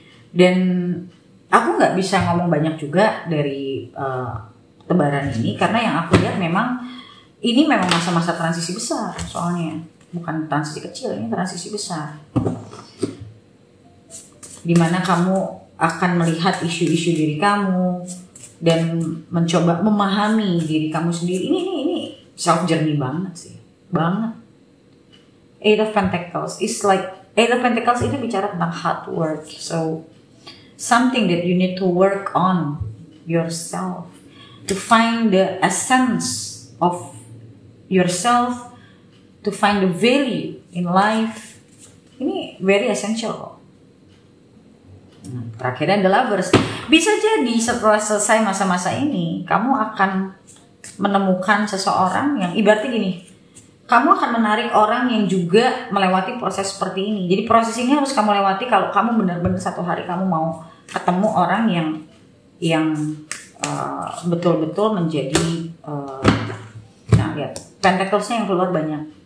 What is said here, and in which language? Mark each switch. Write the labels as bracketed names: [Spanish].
[Indonesian] Dan aku nggak bisa ngomong banyak juga dari tebaran ini karena yang aku lihat memang ini memang masa-masa transisi besar, soalnya bukan transisi kecil, ini transisi besar, dimana kamu akan melihat isu-isu diri kamu dan mencoba memahami diri kamu sendiri. Ini [English] self journey [Indonesian] banget sih, banget. [English] Eight of Pentacles is like, Eight of Pentacles [Indonesian] itu bicara tentang [English] hard work, so something that you need to work on yourself to find the essence of yourself, to find the value in life. [Indonesian] Ini [English] very essential [Indonesian] kok. Terakhirnya The Lovers. Bisa jadi setelah selesai masa-masa ini, kamu akan menemukan seseorang yang ibaratnya gini, kamu akan menarik orang yang juga melewati proses seperti ini. Jadi proses ini harus kamu lewati kalau kamu benar-benar satu hari kamu mau ketemu orang yang betul-betul menjadi nah lihat Pentacles-nya yang keluar banyak.